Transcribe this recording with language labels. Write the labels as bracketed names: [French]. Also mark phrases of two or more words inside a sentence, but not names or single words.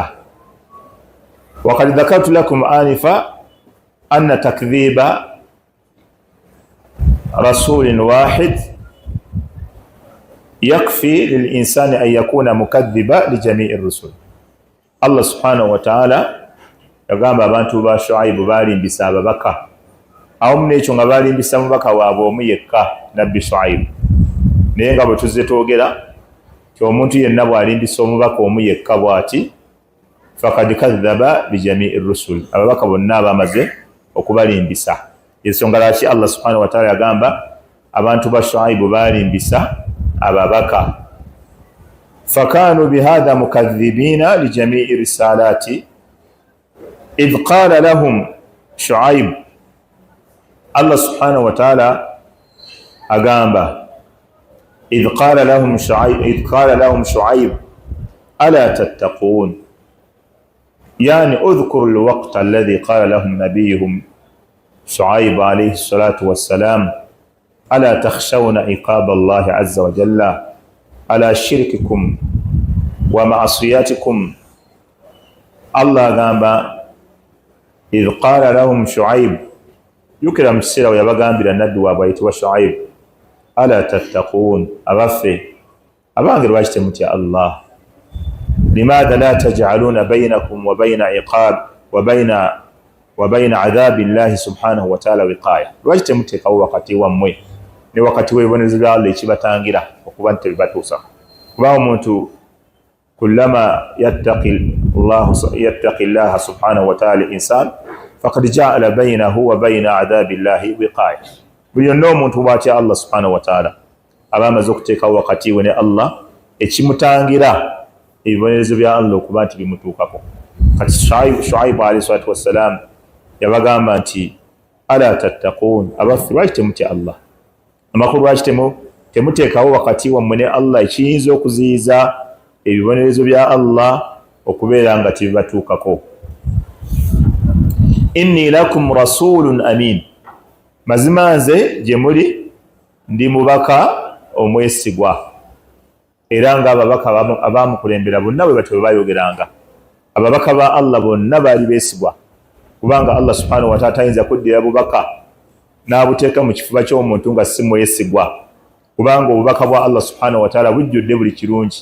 [Arabic] وقد ذكرت لكم آنفا أن تكذيب رسول واحد يكفي للإنسان أن يكون مكذبا لجميع الرسل. الله سبحانه وتعالى يقام [Ganda] abantu ba Shuaibu balimbisa ababaka awo munekyo nga balimbisa mubaka waabwe omu yekka nabbi Shuaibu naye nga bwe tuzze twogera ti omuntu yenna bwalimbisa omubaka omu yekka bw'ati [Arabic] فقد كذب بجميع الرسل, [Ganda] ababaka bonna abamaze okubalimbisa. Ensonga lwaki Allah [Arabic] سبحانه وتعالى [Ganda] yagamba abantu ba Shuaibu balimbisa ababaka. [Arabic] فكانوا بهذا مكذبين لجميع الرسالات إذ قال لهم شعيب. الله سبحانه وتعالى agamba إذ قال لهم شعيب ألا تتقون يعني اذكروا الوقت الذي قال لهم نبيهم شعيب عليه الصلاة والسلام ألا تخشون عقاب الله عز وجل على شرككم ومعاصيكم. [Ganda] Allah gamba [Arabic] إذ قال لهم شعيب, [Ganda] yukira musira yabagambira naddu wabayitwa Shuaib [Arabic] ألا تتقون, [Ganda] abaffe abange lwaki mutya Allah, [Arabic] لماذا لا تجعلون بينكم وبين عقاب وبين عذاب الله سبحانه وتعالى وقاية, [Ganda] lwaki temuteekawo wakati wammwe ne wakati w'ebibonerezo bya Allah ekibatangira okuba nti tebibatuusa. Kuba omuntu [Arabic] كلما يتقي الله سبحانه وتعالى الإنسان فقد جعل بينه وبين عذاب الله وقاية. [Ganda] Buli yonna omuntu bw'atya Allah [Arabic] سبحانه وتعالى [Ganda] aba amaze okuteekawo wakati we ne Allah ekimutangira ebibonerezo bya Allah okuba nti bimutuukako. Kati Shuaibu [Arabic] عليه الصلاة والسلام [Ganda] yabagamba nti [Arabic] ألا تتقون, [Ganda] abaffe lwaki temutya Allah, amakulu lwaki temuteekawo wakati wammwe ne Allah ekiyinza okuziyiza ebibonerezo bya Allah okubeera nga tibibatuukako. [Arabic] إني لكم رسول أمين, [Ganda] mazima nze gye muli ndi mubaka omwesigwa. Era nga ababaka abamukulembera bonna bwe batyo bayogeranga, ababaka ba Allah bonna baali beesigwa, kubanga Allah [Arabic] سبحانه وتعالى [Ganda] tayinza kuddira bubaka n'abuteeka mu kifuba ky'omuntu nga si mwesigwa, kubanga obubaka bwa Allah [Arabic] سبحانه وتعالى [Ganda] bujjudde buli kirungi.